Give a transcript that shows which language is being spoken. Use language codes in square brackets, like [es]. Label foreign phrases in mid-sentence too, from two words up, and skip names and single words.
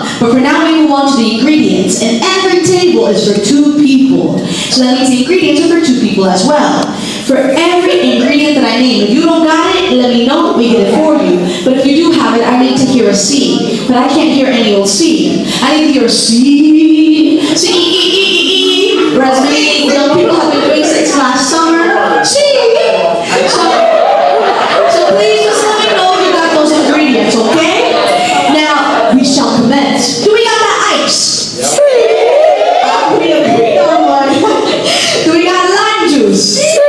[en] But for now, we move on to the ingredients. And every table is for 2 people. So that means the ingredients are for 2 people as well. For every ingredient that I name, if you don't got it, let me know, we get it for you. But if you do have it, I need to hear a C. But I can't hear any old C. I need to hear a C. C-E-E-E-E-E. Whereas many young people have been doing since last summer. C. So please just let me know if you got those ingredients, okay? Now, we shall commence. Do we got that ice? We agreed on one. Do we got lime juice?